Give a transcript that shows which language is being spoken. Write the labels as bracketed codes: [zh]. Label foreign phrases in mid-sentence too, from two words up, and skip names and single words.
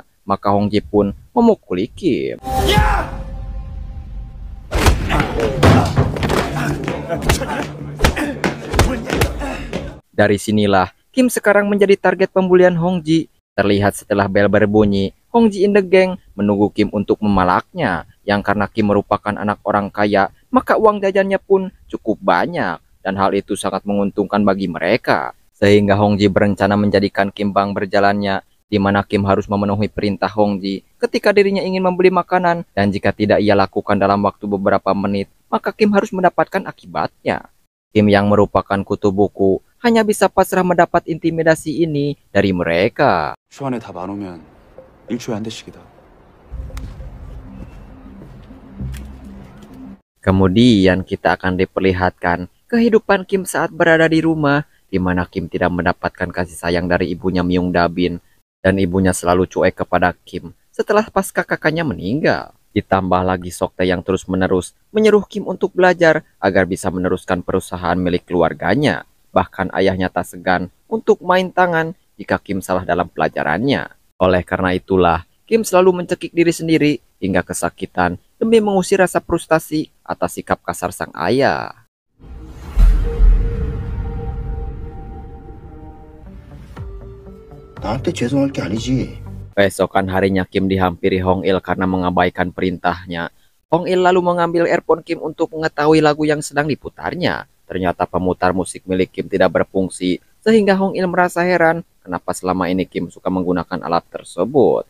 [id] Maka Hongji pun memukuli Kim. Dari sinilah Kim sekarang menjadi target pembulian Hongji. Terlihat setelah bel berbunyi, Hongji [en] in the gang [id] menunggu Kim untuk memalaknya. Yang karena Kim merupakan anak orang kaya, maka uang jajannya pun cukup banyak. Dan hal itu sangat menguntungkan bagi mereka. Sehingga Hongji berencana menjadikan Kim bank berjalannya, di mana Kim harus memenuhi perintah Hongji ketika dirinya ingin membeli makanan. Dan jika tidak ia lakukan dalam waktu beberapa menit, maka Kim harus mendapatkan akibatnya. Kim yang merupakan kutu buku hanya bisa pasrah mendapat intimidasi ini dari mereka. [ko] 주 안에 다 안 오면 1초에 한 대씩이다. [id] Kemudian kita akan diperlihatkan kehidupan Kim saat berada di rumah, di mana Kim tidak mendapatkan kasih sayang dari ibunya Myung Da-bin, dan ibunya selalu cuek kepada Kim setelah pasca kakaknya meninggal. Ditambah lagi Soktae yang terus-menerus menyuruh Kim untuk belajar agar bisa meneruskan perusahaan milik keluarganya. Bahkan ayahnya tak segan untuk main tangan jika Kim salah dalam pelajarannya. Oleh karena itulah, Kim selalu mencekik diri sendiri hingga kesakitan demi mengusir rasa frustasi atas sikap kasar sang ayah. [ko] 나한테 죄송할 게 아니지. [id] Keesokan harinya Kim dihampiri Hong Il karena mengabaikan perintahnya. Hong Il lalu mengambil earphone Kim untuk mengetahui lagu yang sedang diputarnya. Ternyata pemutar musik milik Kim tidak berfungsi, sehingga Hong Il merasa heran kenapa selama ini Kim suka menggunakan alat tersebut.